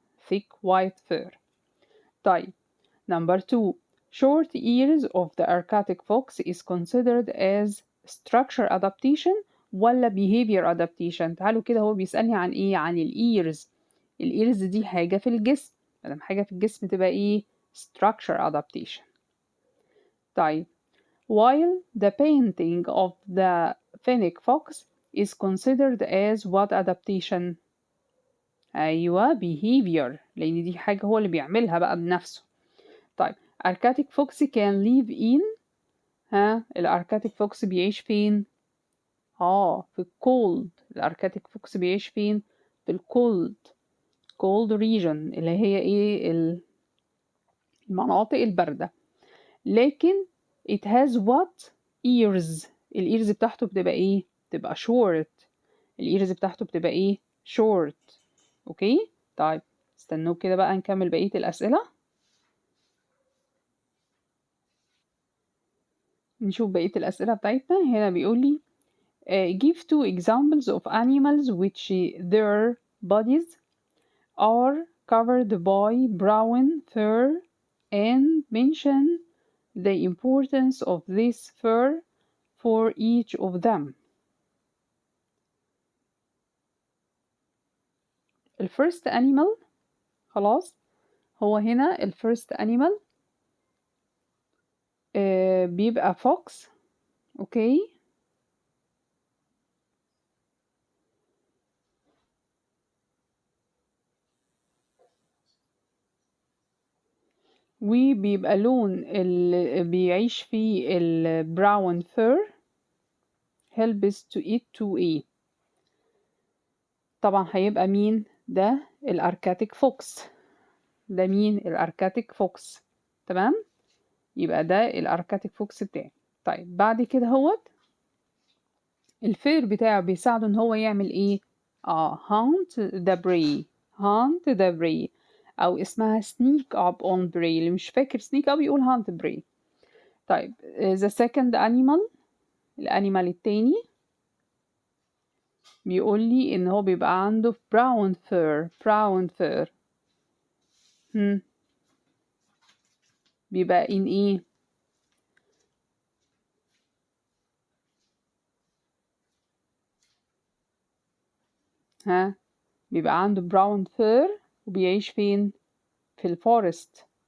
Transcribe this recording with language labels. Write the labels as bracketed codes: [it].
[en] thick white fur. طيب number 2. short ears of the Arctic fox is considered as structure adaptation ولا behavior adaptation؟ [ar] تعالوا كده، هو بيسألني عن ايه؟ عن الايرز. الايرز دي حاجة في الجسم، مادام حاجة في الجسم تبقى ايه؟ [en] structure adaptation. طيب while the painting of the fennec fox is considered as what adaptation؟ ايوه behavior، [ar] لان دي حاجة هو اللي بيعملها بقى بنفسه. طيب [en] Arctic fox can live in [ar] الأركاتيك فوكس بيعيش فين؟ في الكولد. الأركاتيك فوكس بيعيش فين؟ في الكولد. [en] cold region [ar] اللي هي ايه؟ المناطق الباردة. لكن [en] it has what ears؟ [ar] الإيرز بتاعته بتبقى ايه؟ بتبقى short. الإيرز بتاعته بتبقى ايه؟ short. اوكي. طيب استنوا كده بقى نكمل بقية الأسئلة. نشوف بقية الأسئلة بتاعتنا. هنا بيقولي [en] give 2 examples of animals which their bodies are covered by brown fur and mention the importance of this fur for each of them. [ar] الفيرست animal خلاص، هو هنا الفيرست animal بيبقى fox. اوكي، وبيبقى لون اللي بيعيش فيه البراون فير helps to eat to ايه. طبعا هيبقى مين ده؟ الاركاتيك فوكس. ده مين؟ الاركاتيك فوكس. تمام، يبقى ده الاركاتيك فوكس بتاعي. طيب بعد كده هوت الفير بتاعه بيساعده ان هو يعمل ايه؟ [en] hunt the prey. hunt the prey [ar] او اسمها [en] sneak up on prey. [ar] اللي مش فاكر sneak up يقول hunt prey. طيب [en] the second animal، [ar] الانيمال التاني بيقول لي ان هو بيبقى عنده brown fur. brown fur بيبقى in ايه؟ بيبقى عنده براون فير وبيعيش فين؟ في الفورست.